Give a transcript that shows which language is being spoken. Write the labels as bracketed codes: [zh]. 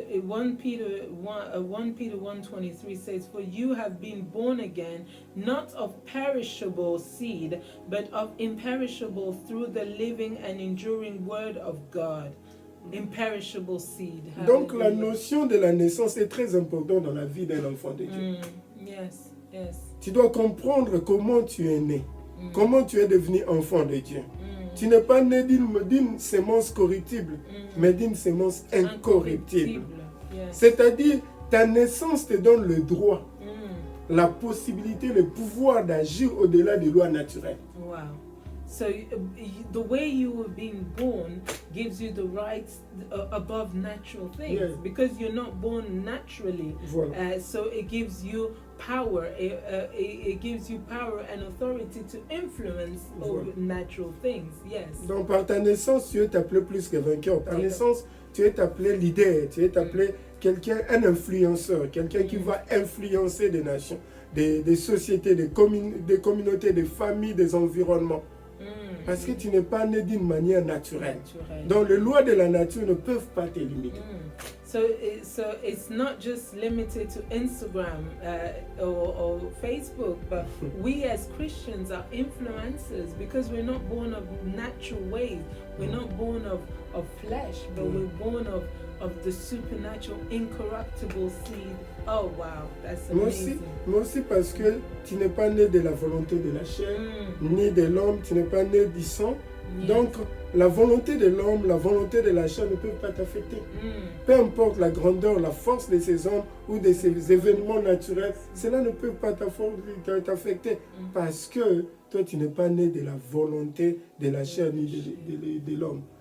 [en] 1 Peter 1:23 says, "For you have been born again, not of perishable seed, but of imperishable through the living and enduring word of God." Imperishable seed. [fr] Donc la notion de la naissance est très importante dans la vie d'un enfant de Dieu. Yes. Tu dois comprendre comment tu es né, comment tu es devenu enfant de Dieu. Tu n'es pas né d'une sémence corruptible, mais d'une sémence incorruptible. C'est-à-dire, ta naissance te donne le droit, la possibilité, le pouvoir d'agir au-delà des lois naturelles. Wow. [en] So the way you were being born gives you the rights above natural things, because you're not born naturally. So it gives you power. It gives you power and authority to influence over natural things. Yes. [fr] Donc par ta naissance, tu es appelé plus que vainqueur. Par naissance, tu es appelé leader. Tu es appelé quelqu'un, un influenceur, quelqu'un qui va influencer des nations, des sociétés, des communautés, des familles, des environnements. Parce que tu n'es pas né d'une manière naturelle. Donc les lois de la nature ne peuvent pas te limiter. So it's not just limited to Instagram or Facebook, but we as Christians are influencers because we're not born of natural ways. We're not born of flesh, but we're born of the supernatural, incorruptible seed. [en] Oh wow, that's amazing. [fr] Moi aussi parce que tu n'es pas né de la volonté de la chair, ni de l'homme, tu n'es pas né du sang. Yes. Donc, la volonté de l'homme, la volonté de la chair ne peuvent pas t'affecter. Peu importe la grandeur, la force de ces hommes ou de ces événements naturels, cela ne peut pas t'affecter parce que toi, tu n'es pas né de la volonté de la chair ni de l'homme.